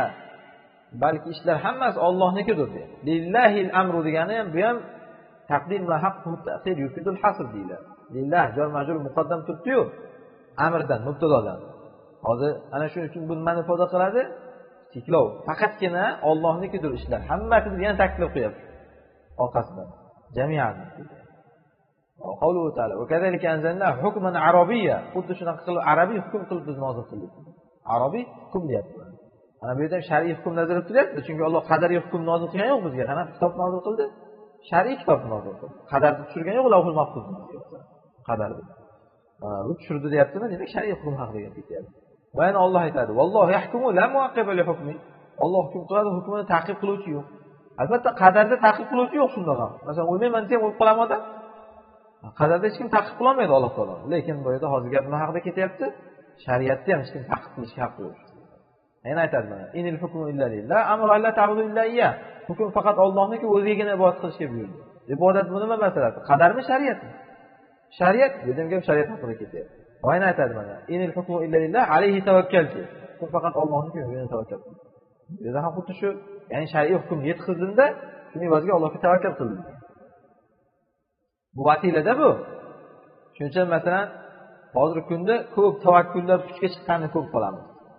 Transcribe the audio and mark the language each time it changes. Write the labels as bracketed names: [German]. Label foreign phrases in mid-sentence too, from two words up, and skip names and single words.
[Uzbek] Balki ishlar hammasi Allohnikidir deydi. [Arabic] لله الأمر [Uzbek] degani ham bu ham [Arabic] تقديم وحق التأخير يفيد الحصر [Uzbek] deyiladi. Lillah [Arabic] جار مجرور مقدم [Uzbek] turibdi-yu, amrdan, mubtadodan. Hozir ana shuning uchun bu nimani ifoda qiladi? Cheklov. Faqatgina Allohnikidir ishlar. Hammasini yana taklif qo'yapti. Orqasidan. Jami'an. [Arabic] قوله تعالى وكذلك أنزلنا حكما عربيا. [Uzbek] Xuddi shunaqa qilib arabiy hukm qilib biz nozil qildik. Arabiy hukm deyapti. Mana bu yerda shar'iy hukm nazarda tutilyapti, chunki Alloh qadariy hukm nozil qilgan yo'q bizga. Qanaqa kitob nozil qildi? Shar'iy kitob nozil qildi. Qadarni tushirgan yo'q, Lavhul Mahfuzda. Qadarni. Bu tushirdi deyaptimi? Demak, shar'iy hukm haqida ketyapti. Va yana Alloh aytadi: [Arabic] "والله يحكم لا معقب لحكمه." [Uzbek] Alloh hukm qiladi, hukmini ta'qib qiluvchi yo'q. Albatta qadarda ta'qib qiluvchi yo'q shunda ham. Masalan, o'ylayman desa ham o'lib qolaman odam. Qadarda hech kim ta'qib qila olmaydi Alloh taolo. Lekin bu yerda hozir gap nima haqida ketyapti? Shariatda ham hech kim ta'qib qilishga haqqi yo'q. Yana aytadi mana: [Arabic] "إن الحكم إلا لله أمر ألا تعبدوا إلا إياه." [Uzbek] Hukm faqat Allohniki, o'zigagina ibodat qilishga buyurdi. Ibodat bu nima masalasi? Qadarmi, shariatmi? Shariat, dedim gap shariat haqida ketyapti. Va yana aytadi mana: [Arabic] "إن الحكم إلا لله عليه توكلت." [Uzbek] Hukm faqat Allohniki, o'ziga tavakkal qildi. Bu yerda ham xuddi shu, ya'ni shar'iy hukm yetkazildi, shuning evaziga Allohga tavakkal qildi. Bu vasilada bu. Shuning uchun masalan, hozirgi kunda ko'p tavakkullar kuchga chiqqanini ko'p qolamiz.